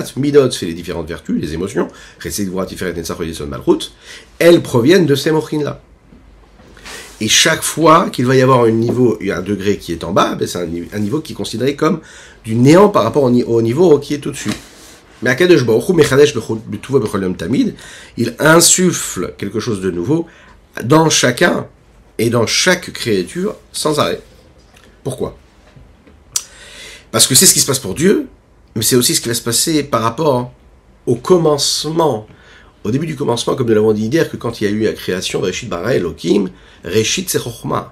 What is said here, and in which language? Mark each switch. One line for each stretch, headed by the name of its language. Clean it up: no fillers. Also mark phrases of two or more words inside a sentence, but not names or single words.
French: Midot, c'est les différentes vertus, les émotions.
Hebrew: חסד גבורה תפארת נצח יסוד מלכות.
French: Elles proviennent de ces mochin-là. Et chaque fois qu'il va y avoir un degré qui est en bas, ben c'est un niveau qui est considéré comme du néant par rapport au niveau qui est au-dessus.
Hebrew: Mais הקדוש ברוך הוא מחדש בטובו בכל יום תמיד,
French: il insuffle quelque chose de nouveau dans chacun et dans chaque créature sans arrêt. Pourquoi ? Parce que c'est ce qui se passe pour Dieu, mais c'est aussi ce qui va se passer par rapport au commencement. Au début du commencement, comme nous l'avons dit hier, que quand il y a eu la création,
Hebrew: ראשית ברא אלהים ראשית c'est Chochma.